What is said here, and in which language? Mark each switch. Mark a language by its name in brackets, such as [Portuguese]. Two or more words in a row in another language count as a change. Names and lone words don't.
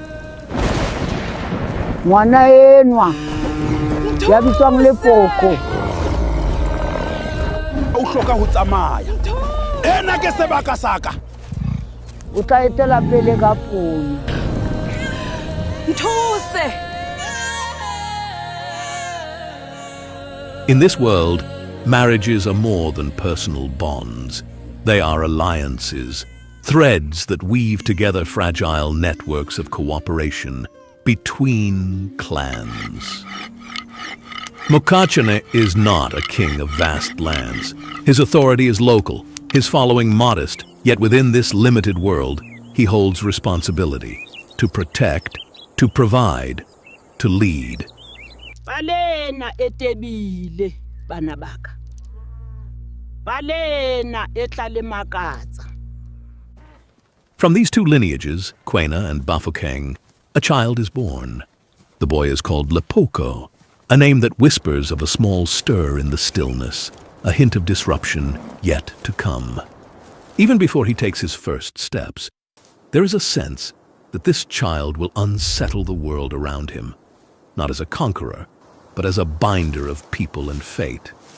[Southern Sotho] Ngwana enwa. Ya bitswang Lepoko. O hloka ho tsamaya. Ena ke sebaka saka. O tla etela pele ka pono. Nthuse! [English] In this world, marriages are more than personal bonds. They are alliances, threads that weave together fragile networks of cooperation between clans. Mokachane is not a king of vast lands. His authority is local, his following modest, yet within this limited world, he holds responsibility to protect, to provide, to lead. [Southern Sotho] Balena etebile bana baka. Balena etla le makatsa. [English] From these two lineages, Kwena and Bafokeng, a child is born. The boy is called Lepoko, a name that whispers of a small stir in the stillness, a hint of disruption yet to come. Even before he takes his first steps, there is a sense that this child will unsettle the world around him, not as a conqueror, but as a binder of people and fate.